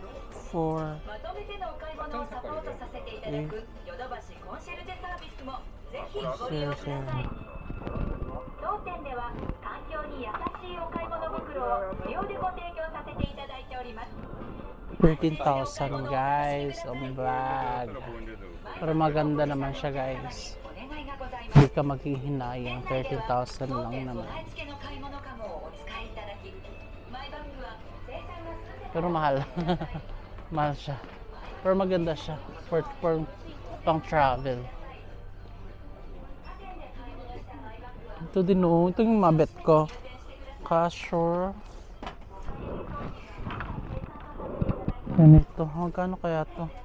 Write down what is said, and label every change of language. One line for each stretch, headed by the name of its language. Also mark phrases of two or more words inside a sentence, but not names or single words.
Japanese: 4, まとめてのお買い物をサポートさせていただくヨドバシコンシェルジェサービスもぜひご利用ください。当店では環境に優しいお買い物袋を無料でご提供させていただいております。
Filipino: 13,000 guys, ang bag. Pero maganda naman siya guys.
Japanese: お願いがございます。
Filipino: Hindi ka maghihinayang, 13,000 lang
Japanese: 当店
Filipino: naman.
Japanese: 備え付けの買い物かごをお使いいただき、マイバッグは生産がすべて
Filipino: Pero mahal. Mahal siya. Pero maganda siya. For pang travel. Ito din oh. Ito yung mabet ko. Cashier. Ganito. Magkano kaya to?